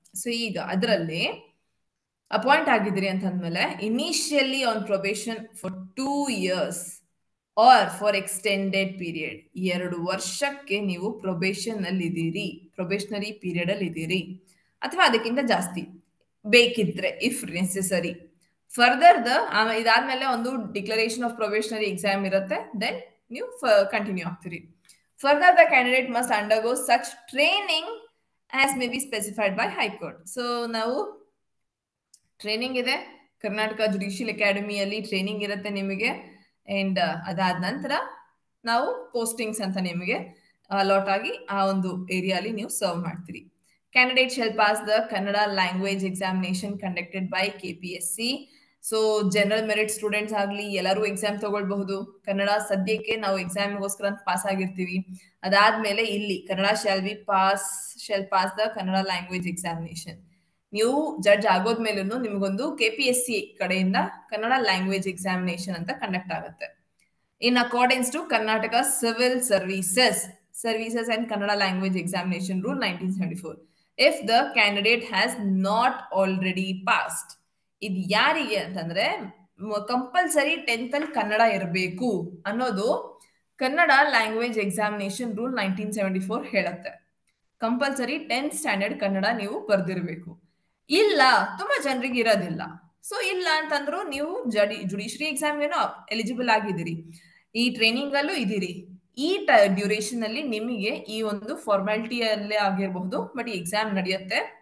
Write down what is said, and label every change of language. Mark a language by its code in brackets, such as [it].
[kn] So ಈಗ ಅದರಲ್ಲಿ appoint ಆಗಿದ್ದೀರಿ ಅಂತಂದ್ಮೇಲೆ [en] initially on probation for 2 years or for extended period [kn] 2 ವರ್ಷಕ್ಕೆ ನೀವು ಪ್ರೊಬೇಷನ್ ಅಲ್ಲಿ ಇದ್ದೀರಿ, ಪ್ರೊಬೇಷನರಿ ಪೀರಿಯಡ್ ಅಲ್ಲಿ ಇದ್ದೀರಿ, ಅಥವಾ ಅದಕ್ಕಿಂತ ಜಾಸ್ತಿ ಬೇಕಿದ್ರೆ [en] If necessary. [kn] ಫರ್ದರ್ ಇದಾದ್ಮೇಲೆ ಒಂದು [en] declaration of probationary exam [kn] ಇರುತ್ತೆ, ದೆನ್ ನೀವು continue ಆಗ್ತೀರಿ. [en] Further, the candidate must undergo such training as may be specified by High Court. [kn] So ನಾವು ಟ್ರೈನಿಂಗ್ ಇದೆ, ಕರ್ನಾಟಕ ಜುಡಿಷಿಯಲ್ ಅಕಾಡೆಮಿಯಲ್ಲಿ ಟ್ರೈನಿಂಗ್ ಇರುತ್ತೆ ನಿಮಗೆ. ಅಂಡ್ ಅದಾದ ನಂತರ ನಾವು ಪೋಸ್ಟಿಂಗ್ಸ್ ಅಂತ ನಿಮಗೆ ಅಲಾಟ್ ಆಗಿ ಆ ಒಂದು ಏರಿಯಾಲಿ ನೀವು ಸರ್ವ್ ಮಾಡ್ತೀರಿ. [en] Candidate shall pass the Kannada language examination conducted by KPSC. [kn] So general merit students ಆಗ್ಲಿ ಎಲ್ಲರೂ ಎಕ್ಸಾಮ್ ತಗೊಳ್ಬಹುದು. ಕನ್ನಡ ಸದ್ಯಕ್ಕೆ ನಾವು ಎಕ್ಸಾಮ್ಗೋಸ್ಕರ ಪಾಸ್ ಆಗಿರ್ತೀವಿ. ಅದಾದ್ಮೇಲೆ ಇಲ್ಲಿ Kannada [en] Shall pass the Kannada language examination. [kn] ನೀವು ಜಡ್ಜ್ ಆಗೋದ್ಮೇಲೂ ನಿಮಗೊಂದು KPSC ಕಡೆಯಿಂದ ಕನ್ನಡ ಲ್ಯಾಂಗ್ವೇಜ್ ಎಕ್ಸಾಮಿನೇಷನ್ ಅಂತ ಕಂಡಕ್ಟ್ ಆಗುತ್ತೆ. [en] In accordance to Karnataka Civil Services and Kannada Language Examination Rule 1974, if the candidate has not already passed, [kn] ಇದು ಯಾರಿಗೆ ಅಂತಂದ್ರೆ ಕಂಪಲ್ಸರಿ 10th ಅಲ್ಲಿ ಕನ್ನಡ ಇರಬೇಕು ಅನ್ನೋದು ಕನ್ನಡ ಲ್ಯಾಂಗ್ವೇಜ್ ಎಕ್ಸಾಮಿನೇಷನ್ ರೂಲ್ 1974 ಹೇಳುತ್ತೆ. ಕಂಪಲ್ಸರಿ 10th ಸ್ಟ್ಯಾಂಡರ್ಡ್ ಕನ್ನಡ ನೀವು ಬರ್ದಿರ್ಬೇಕು. ಇಲ್ಲ, ತುಂಬಾ ಜನರಿಗೆ ಇರೋದಿಲ್ಲ. ಸೊ ಇಲ್ಲ ಅಂತಂದ್ರು ನೀವು ಜುಡಿಷರಿ ಎಕ್ಸಾಮ್ಗೇನೋ ಎಲಿಜಿಬಲ್ ಆಗಿದ್ದೀರಿ, ಈ ಟ್ರೈನಿಂಗ್ ಅಲ್ಲೂ ಇದೀರಿ. ಈ ಡ್ಯೂರೇಷನ್ ಅಲ್ಲಿ ನಿಮಗೆ ಈ ಒಂದು ಫಾರ್ಮಾಲಿಟಿಯಲ್ಲೇ ಆಗಿರಬಹುದು, ಬಟ್ ಈ ಎಕ್ಸಾಮ್ ನಡೆಯುತ್ತೆ.